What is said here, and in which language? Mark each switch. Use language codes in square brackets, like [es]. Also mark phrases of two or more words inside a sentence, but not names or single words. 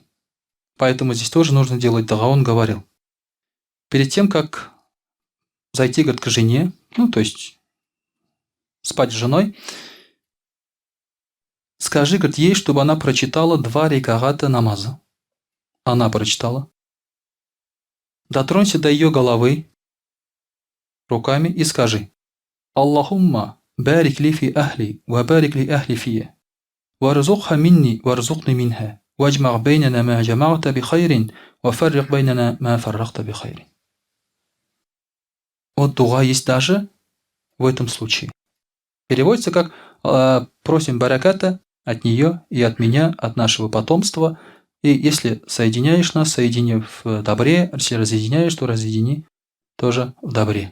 [ru] Поэтому здесь тоже нужно делать дуа, он говорил. Перед тем, как зайти, говорит, к жене, то есть спать с женой, скажи, говорит, ей, чтобы она прочитала 2 раката намаза. Она прочитала. Дотронься до ее головы руками и скажи: [ar] اللهم بارك لي في أهلي وبارك لأهلي في وارزقها مني وارزقني منها واجمع بيننا ما جمعت بخير وفرق بيننا ما فرقت بخير. [ru] Вот дуа есть даже в этом случае. Переводится как просим бараката от нее и от меня, от нашего потомства. И если соединяешь нас, соедини в добре, если разъединяешь, то разъедини тоже в добре.